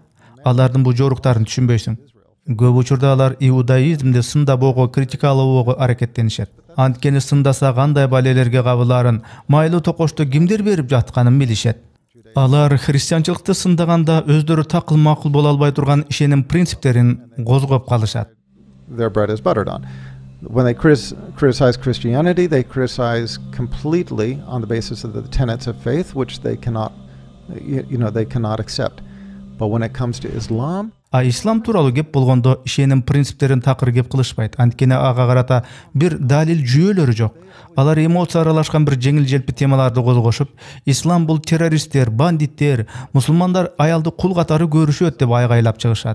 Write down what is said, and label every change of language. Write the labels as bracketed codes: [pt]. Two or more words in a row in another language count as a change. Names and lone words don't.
[ky] Алардын бул жоруктарын түшүнбөйсүң. Көп учурда алар иудаизмди сындабоого, критикалоого аракеттенишет. Анткени сындаса кандай балелерге кабыларын, майлуу токошту кимдер берип жатканын билишет. Алар христианчылыкты сындаганда өздөрү такыл макул боло албай турган ишеним принциптерин козгоп калышат. [en] their bread is buttered on. When they criticize Christianity, they criticize completely on the basis of the tenets of faith, which they cannot, they cannot accept. But when it comes to Islam, [ky] ислам тууралуу кеп болгондо ишеним принциптерин такыр кеп кылышпайт. Анткени ага карата бир далил жүйөлөрү жок. Алар эмоция аралашкан бир жеңил желпи темаларды козгошуп, ислам бул террористтер, бандиттер, мусулмандар аялды кул катары көрүшөт деп айгайлап чыгышат.